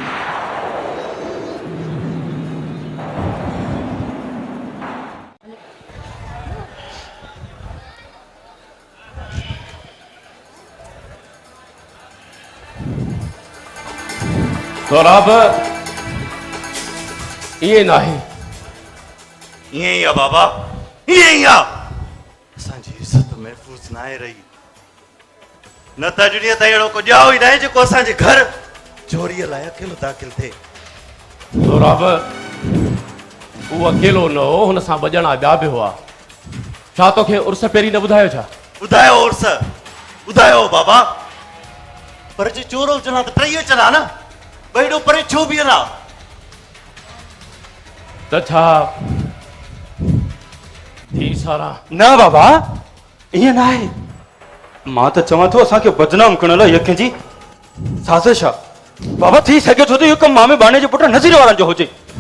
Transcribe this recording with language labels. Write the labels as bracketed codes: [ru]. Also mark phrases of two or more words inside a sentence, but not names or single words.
[sd] सोराब ये नहीं यही है बाबा यही है असांजी इज्जत महफूज ना रही न त दुनिया त अहिड़ो को ॼाओ ई न आहे जेको असांजे घर चोरीअ लाइ अकेलो दाख़िल थिए सोराब वो अकेलो न हो हुन सां ॿ ॼणा ॿिया बि हुआ छा तोखे उर्स पहिरीं न ॿुधायो छा ॿुधायो उर्स ॿुधायो बाबा पर जे चोरो चला त टई चला न हेॾो परे छो बीहंदा त छा थी सारा न बाबा ईअं न आहे मां त चवां थो असांखे बदनाम करण लाइ यके जी साज़िश आहे बाबा थी सघे थो त इहो कमु मामे बाणे जे पुट नज़ीर वारनि जो हुजे